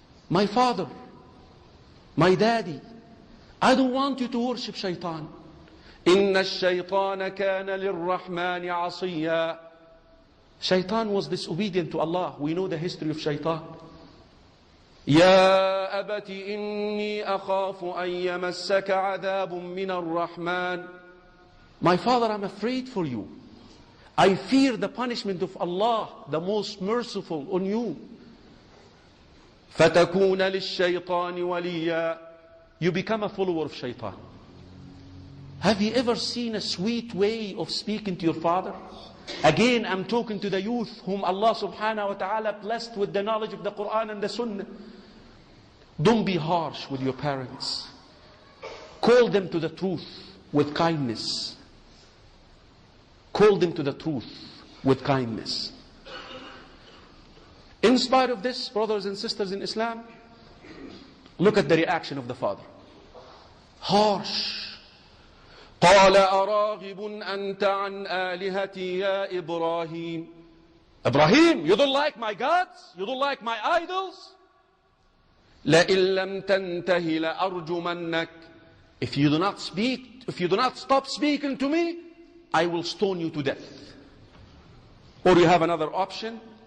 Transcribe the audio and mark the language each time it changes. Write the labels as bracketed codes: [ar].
[en] My father, my daddy, I don't want you to worship shaitan. [ar] إِنَّ الشَّيْطَانَ كَانَ لِلرَّحْمَنِ عَصِيًّا. [en] Shaitan was disobedient to Allah. We know the history of shaitan. [ar] يا أبت إني أخاف أن يمسك عذاب من الرحمن. [en] My father, I'm afraid for you. I fear the punishment of Allah, the most merciful, on you. [ar] فَتَكُونَ لِلشَّيْطَانِ وَلِيًّا. [en] You become a follower of shaitan. Have you ever seen a sweet way of speaking to your father? Again, I'm talking to the youth whom Allah subhanahu wa ta'ala blessed with the knowledge of the Quran and the Sunnah. Don't be harsh with your parents. Call them to the truth with kindness. Call them to the truth with kindness. In spite of this, brothers and sisters in Islam, look at the reaction of the father. Harsh. [ar] قال أراغب أنت عن آلهتي يا إبراهيم. [en] Ibrahim, you don't like my gods? You don't like my idols? [ar] لئن لم تنته لأرجمنك. [en] If you do not stop speaking to me, I will stone you to death. Or you have another option.